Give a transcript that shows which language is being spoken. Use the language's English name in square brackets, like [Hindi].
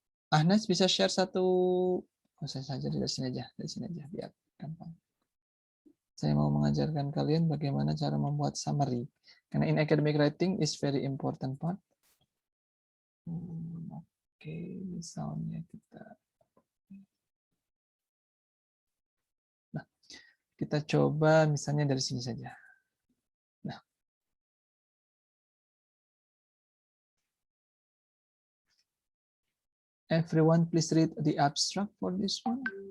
[Indonesian] Ahnas bisa share satu, saya saja dari sini aja, biar gampang. Saya mau mengajarkan kalian bagaimana cara membuat summary. Karena [English] in academic writing is very important part. [Indonesian] Oke, misalnya kita, nah, kita coba misalnya dari sini saja. [English] Nah, everyone please read the abstract for this one.